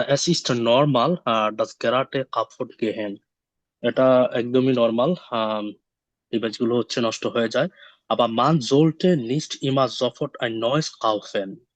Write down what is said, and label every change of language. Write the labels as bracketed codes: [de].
[de] Es ist normal, das Karate kaputt gehen. [bn] এটা একদমই normal, device গুলো হচ্ছে নষ্ট হয়ে যায়। [de] আবার মান sollte nicht immer sofort ein neues kaufen.